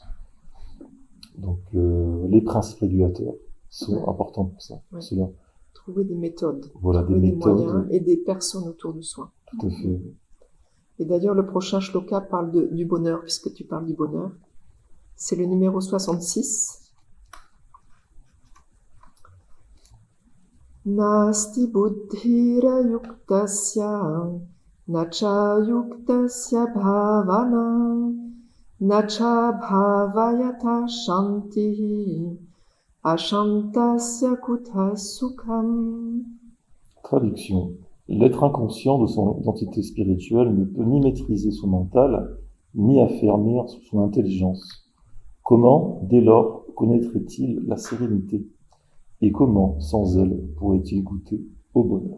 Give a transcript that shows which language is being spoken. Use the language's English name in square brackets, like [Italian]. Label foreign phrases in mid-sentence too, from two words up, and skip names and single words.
[French] Donc, les principes régulateurs sont importants pour ça, pour cela. Trouver des méthodes, voilà, trouver des moyens et des personnes autour de soi. Tout à fait. Et d'ailleurs, le prochain shloka parle du bonheur, puisque tu parles du bonheur. C'est le numéro 66. [Sanskrit] Nasti buddhira yuktasya, nacha yuktasya bhavana, nacha bhavayata shantihi, ashantasya kutha sukham. [French] Traduction. L'être inconscient de son identité spirituelle ne peut ni maîtriser son mental, ni affermir son intelligence. Comment, dès lors, connaîtrait-il la sérénité? Et comment, sans elle, pourrait-il goûter au bonheur?